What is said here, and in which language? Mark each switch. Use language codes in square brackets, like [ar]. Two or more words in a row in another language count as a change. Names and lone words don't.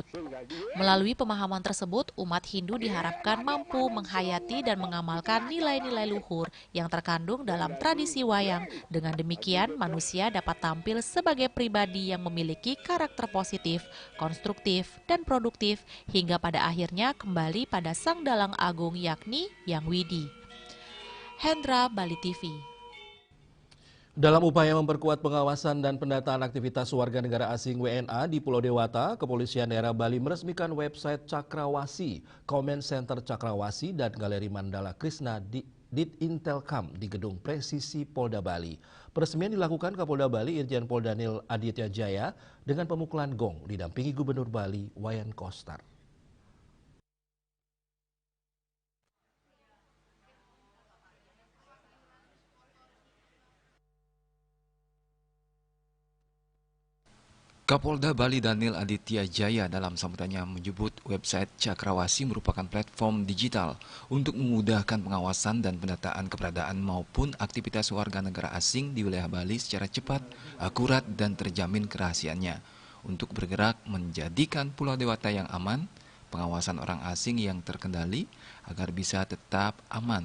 [id] Melalui pemahaman tersebut, umat Hindu diharapkan mampu menghayati dan mengamalkan nilai-nilai luhur yang terkandung dalam tradisi wayang. Dengan demikian, manusia dapat tampil sebagai pribadi yang memiliki karakter positif, konstruktif, dan produktif, hingga pada akhirnya kembali pada Sang Dalang Agung, yakni Hyang Widi. Hendra, Bali TV. Dalam upaya memperkuat pengawasan dan pendataan aktivitas warga negara asing WNA di Pulau Dewata, Kepolisian Daerah Bali meresmikan website Cakrawasi, Comment Center Cakrawasi, dan Galeri Mandala Krishna di Intelkam di Gedung Presisi Polda Bali. Peresmian dilakukan Kapolda Bali Irjen Pol Daniel Aditya Jaya dengan pemukulan gong didampingi Gubernur Bali Wayan Koster. Kapolda Bali Daniel Aditya Jaya dalam sambutannya menyebut website Cakrawasi merupakan platform digital untuk memudahkan pengawasan dan pendataan keberadaan maupun aktivitas warga negara asing di wilayah Bali secara cepat, akurat, dan terjamin kerahasiaannya. Untuk bergerak menjadikan Pulau Dewata yang aman, pengawasan orang asing yang terkendali agar bisa tetap aman.